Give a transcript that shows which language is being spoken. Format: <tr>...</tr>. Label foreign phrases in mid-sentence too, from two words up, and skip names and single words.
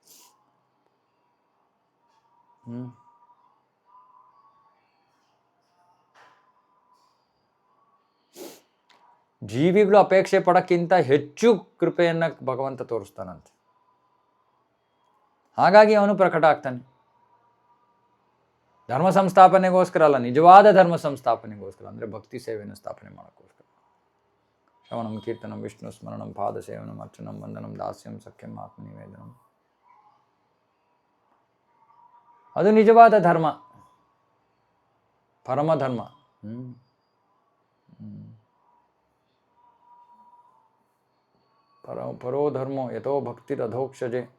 <kn>ಜೀವಿಗಳು ಅಪೇಕ್ಷೆ ಪಡೋಕ್ಕಿಂತ ಹೆಚ್ಚು ಕೃಪೆಯನ್ನು ಭಗವಂತ ತೋರಿಸ್ತಾನಂತೆ. ಹಾಗಾಗಿ ಅವನು ಪ್ರಕಟ ಆಗ್ತಾನೆ. ಧರ್ಮ ಸಂಸ್ಥಾಪನೆಗೋಸ್ಕರ ಅಲ್ಲ, ನಿಜವಾದ ಧರ್ಮ ಸಂಸ್ಥಾಪನೆಗೋಸ್ಕರ, ಅಂದರೆ ಭಕ್ತಿ ಸೇವೆಯನ್ನು ಸ್ಥಾಪನೆ ಮಾಡೋಕ್ಕೋಸ್ಕರ.</kn> <sa>ಶ್ರವಣಂ ಕೀರ್ತನಂ ವಿಷ್ಣು ಸ್ಮರಣಂ ಪಾದ ಸೇವನಂ ಅರ್ಚನಂ ವಂದನಂ ದಾಸ್ಯಂ ಸಖ್ಯಂ ಆತ್ಮನಿವೇದನಂ.</sa> <kn>ಅದು ನಿಜವಾದ ಧರ್ಮ, ಪರಮಧರ್ಮ.</kn> <sa>ಪರೋ ಧರ್ಮೋ ಯಥೋ ಭಕ್ತಿರಧೋಕ್ಷಜೆ.</sa>